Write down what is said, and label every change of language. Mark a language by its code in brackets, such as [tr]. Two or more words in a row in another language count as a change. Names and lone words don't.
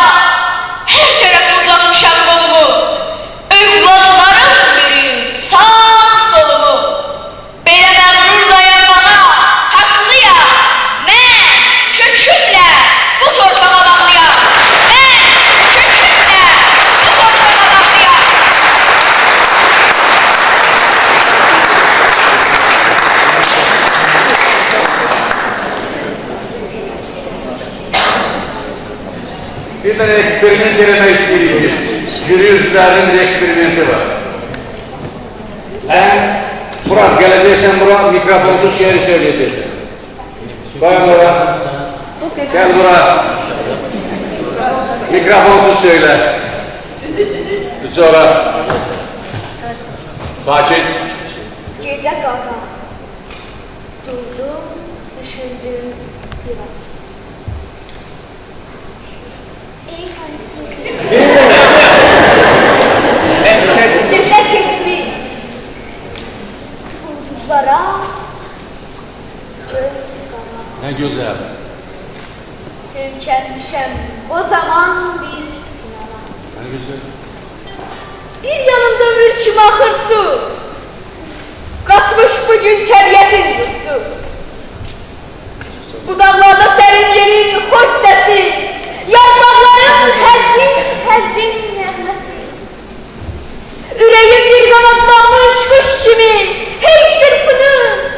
[az] Hər tərəfə uzatmışam qolumu, övladlarım bürüyüb sağ solumu. Belə məğrur dayanmağa haqlıyam, mən kökümlə bu torpağa bağlıyam. Mən kökümlə bu torpağa bağlıyam. [tr] Bir tane eksperiment denemek istedik. [az] Jüri üzvlərinin bir eksperimenti var. [tr] Sen Murat geleceksen Murat mikrofonsuz şiiri söyleyeceksin. Bayan Murat. Gel Murat. Mikrofonsuz söyle. Sonra sakin. [az] Gecə qara, durdum, düşündüm biraz. Gecə keçmiş, ulduzlara, göy qara. [tr] Ne güzel. [az] Söykənmişəm qocaman bir çinara. [tr] Ne güzel. [az] Bir yanımda ömür kimi axır su, qaçmış bugün təbiətin yuxusu. Bu dağlarda serin yerin hoş sesi, yarpaqların həzin nəğməsi. Ürəyim bir qanadlanmış quş kimi, hey çırpınır.